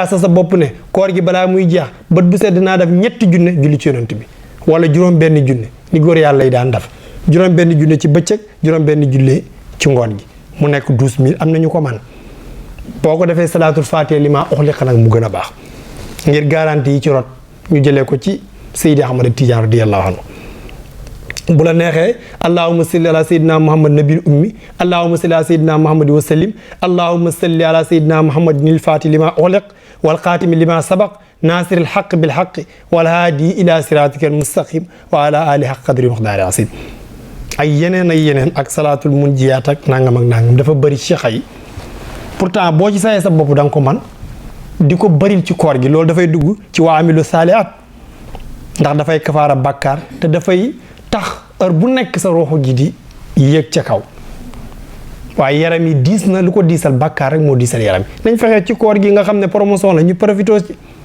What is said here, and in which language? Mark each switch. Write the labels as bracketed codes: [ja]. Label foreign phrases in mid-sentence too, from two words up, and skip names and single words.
[wo] sa bopp ne koor gi balaa muy jeex bët bu set dinaa def 3 junne julli ci yonent bi wala juróom benn junne ni góor yàlla yi daan def juróom benn junne ci bëccëg juróom benn junne ci ngoon gi mu nekk 12000 am na ñu ko man boo ko defee salaatul faatiha [ar] لما أغلق [wo] nag mu gën a baax ngir garantie yi ci rot ñu jëlee ko ci Seydi Ahmad Tijaan [ar] رضي الله عنه [wo] bu la neexee [ar] اللهم صل على سيدنا محمد النبي الأمي اللهم صل على سيدنا محمد وسلم اللهم صل على سيدنا محمد الفاتح لما أغلق والخاتم لما سبق ناصر الحق بالحق والهادي إلى صراطك المستقيم وعلى آله حق قدره ومقداره العظيم [wo] ay yeneen ak salaatul munjiyaat ak nangam dafa bëri cheikha yi pourtant boo ci sayee sa bopp da nga ko man di ko bëril ci koor gi loolu dafay dugg ci waa [ar] عملوا الصالحات [wo] ndax dafay kafaara bàkkaar te dafay tax heure bu nekk sa ruuxu gi di yéeg ca kaw waaye yaram yi diis na lu ko diisal bàkkaar rek moo diisal yaram yi nañ fexee ci koor gi nga xam ne promotion la ñu profité ci